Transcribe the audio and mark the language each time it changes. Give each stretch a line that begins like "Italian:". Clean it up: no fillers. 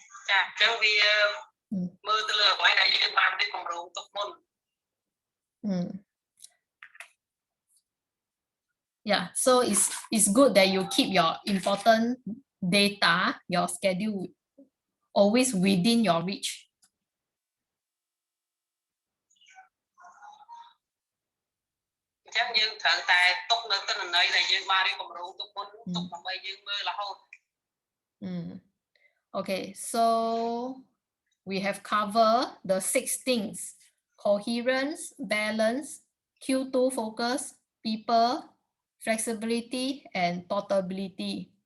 Khmer: ចាអញ្ចឹងវាមើលទៅលើអ្វីដែលយើងបានរៀបគម្រោងទុកមុន
English: Yeah, so it's good that you keep your important data, your schedule always within your reach.
Khmer: អញ្ចឹងយើងត្រូវតែទុកនៅទិន្នន័យដែលយើងបានរៀបគម្រោងទុកមុនទុកដើម្បីយើងមើលរហូត
English: Okay, so we have covered the 6 things: coherence, balance, Q2 focus, people, flexibility, and portability.